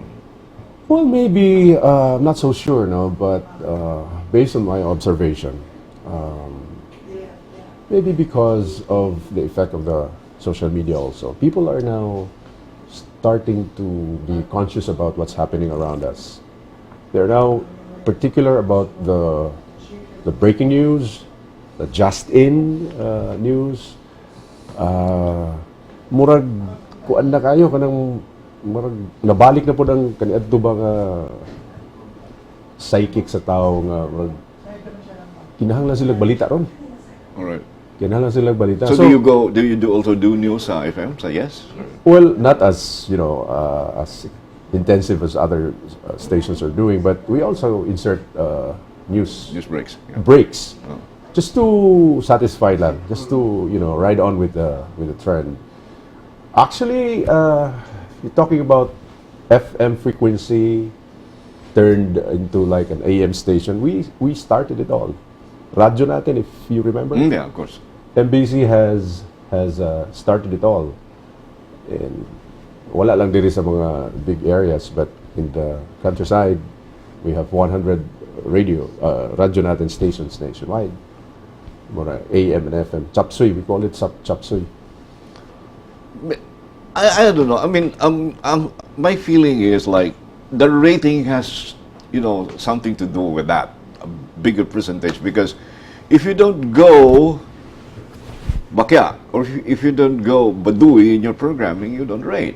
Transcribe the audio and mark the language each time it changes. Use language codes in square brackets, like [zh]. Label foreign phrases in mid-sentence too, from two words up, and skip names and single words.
[en] Well, maybe I'm not so sure, but based on my observation, maybe because of the effect of the social media also. People are now starting to be conscious about what's happening around us. They're now particular about the breaking news, the just-in news. [ceb] Murag kuan na kayo kanang murag nabalik na po ng kaniadto ba nga psychic sa tao nga murag kinahanglan sila balita ron. [en] All right. [ceb] Kinahanglan sila balita. [en] So do you also do news sa FM? So yes? Well, not as as intensive as other stations are doing, but we also insert news breaks. Yeah. Breaks. Just to satisfy lang, just to ride on with the trend. Actually, you're talking about FM frequency turned into like an AM station. We started it all. Radyo natin, if you remember. Yeah, of course. MBC has started it all. And [ceb] wala lang diri sa mga [en] big areas, but in the countryside, we have 100 radyo natin stations nationwide. Mura AM and FM. Chapsuy, we call it chapsuy. I don't know. I mean, my feeling is like the rating has, something to do with that, a bigger percentage. Because if you don't go bakya, or if you don't go badui in your programming, you don't rate.